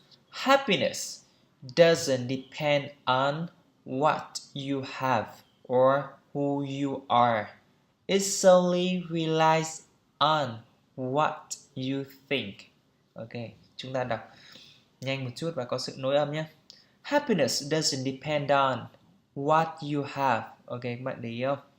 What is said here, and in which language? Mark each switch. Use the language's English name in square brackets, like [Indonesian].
[English] Happiness doesn't depend on what you have or who you are. It solely relies on what you think. [Vietnamese] Ok, chúng ta đọc nhanh một chút và có sự nối âm nhé. [English] Happiness doesn't depend on what you have. [Vietnamese] Ok, các bạn để ý không?